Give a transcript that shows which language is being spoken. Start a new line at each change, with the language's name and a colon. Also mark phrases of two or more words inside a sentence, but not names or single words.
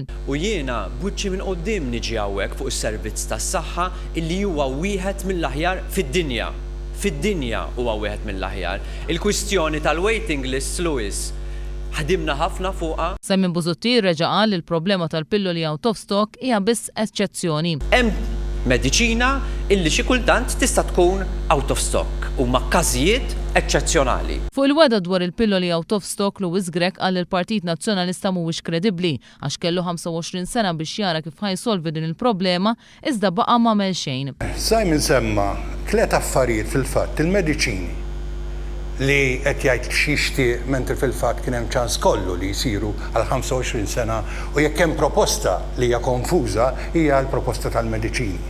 Maltese: U jiena b'wiċċi minn quddiem niġi hawnhekk fuq is-servizz tas-saħħa illi huwa wieħed mill-aħjar fid-dinja. Fid-dinja huwa wieħed mill-aħjar. Il-kwistjoni tal-
English: waiting list
Maltese: Lewis ħadimna ħafna fuqha. Simon Busuttil reġa' qal li l-problema tal-pilloli
English: out of stock
Maltese: hija biss eċċezzjoni. Mediċina illi xi kultant tista' tkun
English: out of stock
Maltese: huma każijiet eċċezzjonali. Fuq il-weda dwar il-pilloli
English: out of stock
Maltese: Lewis Grech qal li l-Partit Nazzjonalista mhuwiex kredibbli għax kellu 25 sena biex jara kif ħajsolvi din il-problema iżda baqa' m'għamel xejn. Simon semma 3 affarijiet fil-fatt il-mediċini li qed jgħid xixtieq mentri fil-fatt kien hemm ċans kollu li jsiru għal 25 sena u jekk hemm proposta li hija konfuża hija l-proposta tal-mediċini.